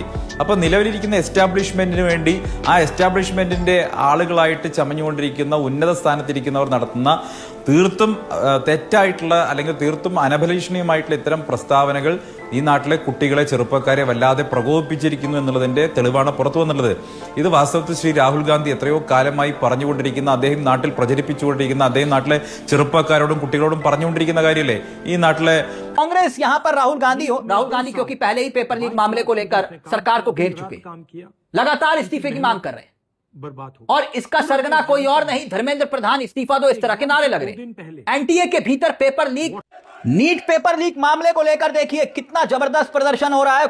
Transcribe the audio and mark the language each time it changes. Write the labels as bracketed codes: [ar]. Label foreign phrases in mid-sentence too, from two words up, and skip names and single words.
[ml] അപ്പൊ നിലവിലിരിക്കുന്ന എസ്റ്റാബ്ലിഷ്മെന്റിന് വേണ്ടി ആ എസ്റ്റാബ്ലിഷ്മെന്റിന്റെ ആളുകളായിട്ട് ചമഞ്ഞുകൊണ്ടിരിക്കുന്ന ഉന്നത സ്ഥാനത്തിരിക്കുന്നവർ നടത്തുന്ന തീർത്തും തെറ്റായിട്ടുള്ള അല്ലെങ്കിൽ തീർത്തും അനഭിലഷണീയമായിട്ടുള്ള ഇത്തരം പ്രസ്താവനകൾ ഈ നാട്ടിലെ കുട്ടികളെ, ചെറുപ്പക്കാരെ വല്ലാതെ പ്രകോപിപ്പിച്ചിരിക്കുന്നു എന്നുള്ളതിന്റെ തെളിവാണ് പുറത്തു വന്നുള്ളത്. ഇത് വാസ്തവത്തിൽ ശ്രീ രാഹുൽ ഗാന്ധി എത്രയോ കാലമായി പറഞ്ഞുകൊണ്ടിരിക്കുന്ന, അദ്ദേഹം നാട്ടിൽ പ്രചരിപ്പിച്ചുകൊണ്ടിരിക്കുന്ന, അദ്ദേഹം നാട്ടിലെ ചെറുപ്പക്കാരോടും കുട്ടികളോടും പറഞ്ഞുകൊണ്ടിരിക്കുന്ന കാര്യമല്ലേ. ഈ നാട്ടിലെ [hi] कांग्रेस यहां पर राहुल गांधी क्योंकि पहले ही पेपर लीक मामले को लेकर सरकार को घेर चुके, लगातार इस्तीफे की मांग कर रहे हैं और इसका सरगना कोई और नहीं, धर्मेंद्र प्रधान इस्तीफा दो, इस तरह के नारे लग रहे हैं। एनटीए के भीतर पेपर लीक, नीट पेपर लीक मामले को लेकर देखिए कितना जबरदस्त प्रदर्शन हो रहा है।